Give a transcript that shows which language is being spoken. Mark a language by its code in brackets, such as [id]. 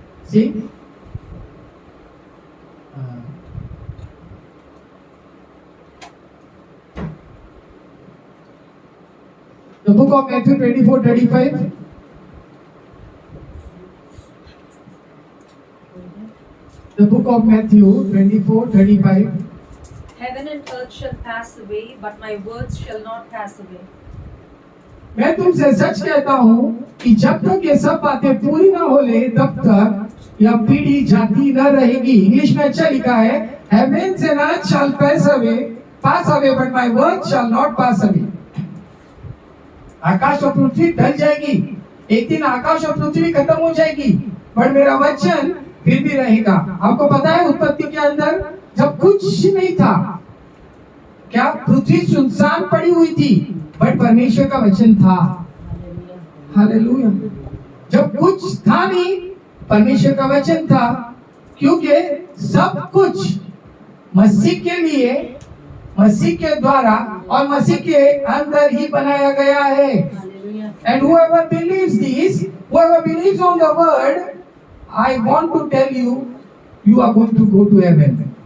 [en] सी The book of Matthew 24:35. The book of Matthew 24:35. Heaven and earth shall pass away, but my words shall not pass away. [hi] मैं तुमसे सच कहता हूँ कि जब तक ये सब बातें पूरी ना हो ले, तब तक यह पीढ़ी जाती न रहेगी। इंग्लिश में अच्छा लिखा है, [en] Heavens and earth shall pass away, but my words shall not pass away. [hi] आकाश और पृथ्वी ढल जाएगी, एक दिन आकाश और पृथ्वी खत्म हो जाएगी, पर मेरा वचन फिर भी रहेगा। आपको पता है उत्पत्ति के अंदर जब कुछ नहीं था, क्या पृथ्वी सुनसान पड़ी हुई थी, बट परमेश्वर का वचन था। हालेलुया। जब कुछ था नहीं, परमेश्वर का वचन था, क्योंकि सब कुछ मसीह के लिए, मसीह के द्वारा और मसीह के अंदर ही बनाया गया है। [en] And whoever believes this, whoever believes on the word, I want to tell you, you are going to go to heaven.